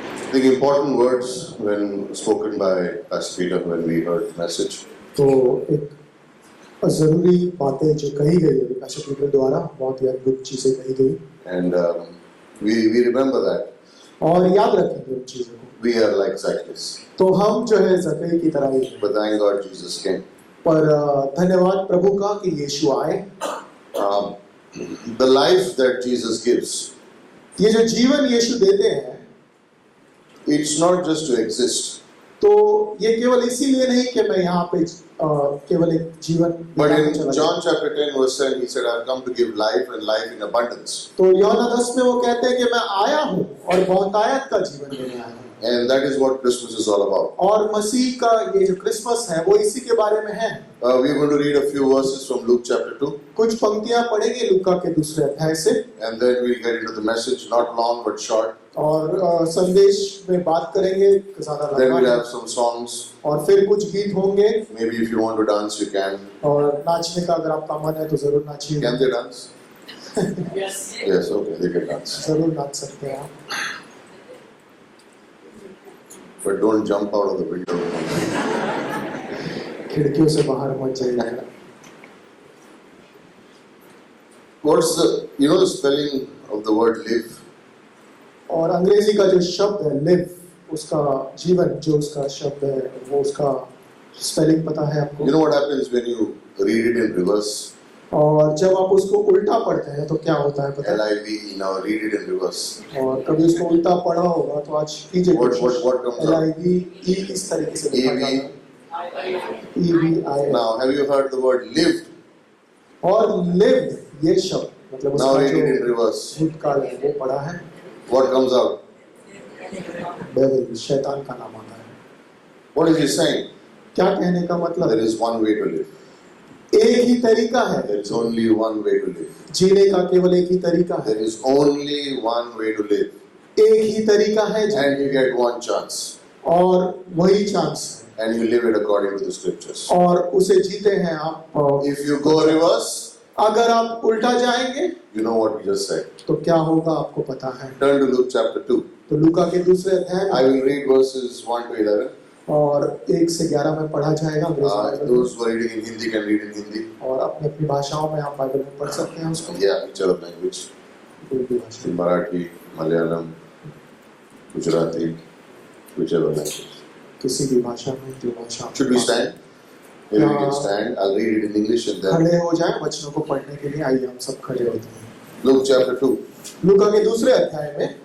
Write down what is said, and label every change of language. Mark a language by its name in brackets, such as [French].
[English] I think important words when spoken by Pastor Peter when we heard the message. [Hindi] तो एक ज़रूरी बातें जो कही गई है पास्टर पीटर द्वारा, बहुत ही अद्भुत चीज़ें कही गई, [English] And we remember that. [Hindi] और याद रखेंगे उन चीज़ों को. [English] We are like Zacchaeus. [Hindi] तो हम जो है ज़क्कई की तरह ही हैं. [English] But thank God Jesus came. [Hindi] पर धन्यवाद प्रभु का कि यीशु आए. [English] The life that Jesus gives, [Hindi] ये जो जीवन यीशु देते हैं, [English] it's not just to exist. [Hindi] तो ये केवल इसीलिए नहीं कि मैं यहाँ पे केवल एक जीवन. [English] But in John chapter 10 verse 10 he said, I have come to give life and life in abundance. [Hindi] तो यूहन्ना 10 में वो कहते हैं कि मैं आया हूँ और बहुतायत का जीवन देने आया हूँ. [English] And that is what Christmas is all about. [Hindi] और मसीह का ये जो क्रिसमस है वो इसी के बारे में है. [English] We are going to read a few verses from Luke chapter 2. [Hindi] कुछ पंक्तियां पढ़ेंगे लूका के दूसरे अध्याय से. [English] And then we'll get into the message, not long but short. [Hindi] और संदेश में बात करेंगे ज़्यादा लंबा. [English] Then we'll have some songs. [Hindi] और फिर कुछ गीत होंगे. [English] Maybe if you want to dance, you can. [Hindi] और नाचने का अगर आपका मन है तो जरूर नाचिए. [English] Can they dance? Yes. Yes, okay, they can dance. [Hindi] जरूर नाच सकते हैं आप. [English] But don't jump out of the window. [Hindi] खिड़कियों से बाहर मत जाइए. [English] What's the spelling of the word live? [Hindi] और अंग्रेजी का जो शब्द है live, उसका जीवन जो उसका शब्द है वो उसका स्पेलिंग पता है आपको? [English] You know what happens when you read it in reverse? [Hindi] और जब आप उसको उल्टा पढ़ते हैं तो क्या होता है पता है? [English] L-I-V-E, now read it in reverse. [Hindi] और कभी उसको उल्टा पढ़ा होगा तो आज कीजिए. [English] What comes out? [Hindi] L-I-V-E इस तरीके से लिखा जाता है. [English] E-V-I. Now, have you heard the word lived? [Hindi] और lived ये शब्द मतलब [English] Now [Hindi] उसका [English] read it in [Hindi] जो [English] reverse. [Hindi] भूतकाल है वो पढ़ा है. [English] What comes out? [Hindi] डेविल, शैतान का नाम आता है. [English] What is he saying? [Hindi] क्या कहने का मतलब? [English] There is one way to live. [Hindi] एक ही तरीका है. [English] There is only one way to live. [Hindi] जीने का केवल एक ही तरीका है. [English] There is only one way to live. [Hindi] एक ही तरीका है. [English] And you get one chance. [Hindi] और वही chance. [English] And you live it according to the scriptures. [Hindi] और उसे जीते हैं आप. [English] If you go reverse, [Hindi] अगर आप उल्टा जाएंगे, [English] you know what we just said. [Hindi] तो क्या होगा आपको पता है. [English] Turn to Luke chapter 2. [Hindi] तो लूका के दूसरे अध्याय [English] I will read verses 1 to 11. [Hindi] और 1 से 11 में पढ़ा जाएगा. [English] Those who are reading in Hindi can read in Hindi. [Hindi] और अपनी अपनी भाषाओं में आप बाइबल में पढ़ सकते हैं उसको. [English] Yeah, which other language? [Hindi] कोई भी भाषा. [English] Marathi, Malayalam, Gujarati, whichever language. [Hindi] किसी भी भाषा में जो भाषा. [English] Should we stand? Maybe we can stand. I'll read it in English and then. [Hindi] खड़े हो जाएं वचनों को पढ़ने के लिए. आइए हम सब खड़े होते हैं. [English] Luke chapter 2. [Hindi] लूका के दूसरे अध्याय में